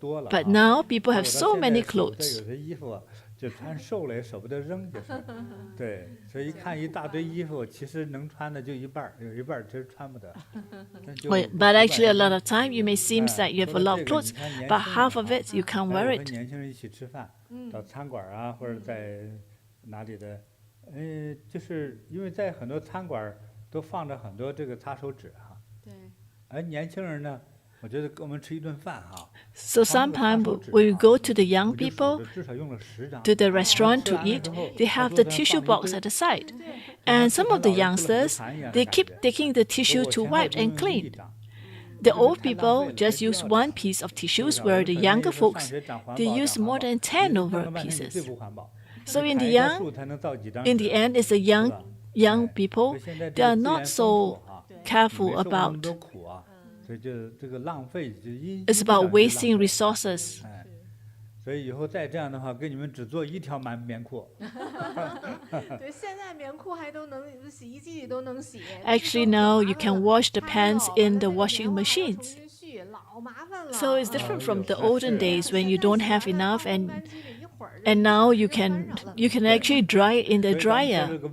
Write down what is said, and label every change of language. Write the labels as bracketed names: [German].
[English] But now people have so many clothes. But actually a lot of time you may seem like you have a lot of clothes, but half of it you can't wear it. [Chinese] 到餐馆啊，或者在哪里的，就是因为在很多餐馆都放着很多这个擦手纸哈。对。而年轻人呢，我觉得跟我们吃一顿饭哈。 [English] So sometimes when you go to the young people to the restaurant to eat, they have the tissue box at the side, and some of the youngsters they keep taking the tissue to wipe and clean. The old people just use 1 piece of tissues, where the younger folks, they use more than 10 over pieces. So in the end, it's the young people, they are not so careful about. It's about wasting resources. [Chinese] 所以以后再这样的话，给你们只做1条棉裤。对，现在棉裤还都能洗衣机里都能洗。 [English] Actually, now you can wash the pants in the washing machines. So it's different from the olden days when you don't have enough, and now you can actually dry it in the dryer.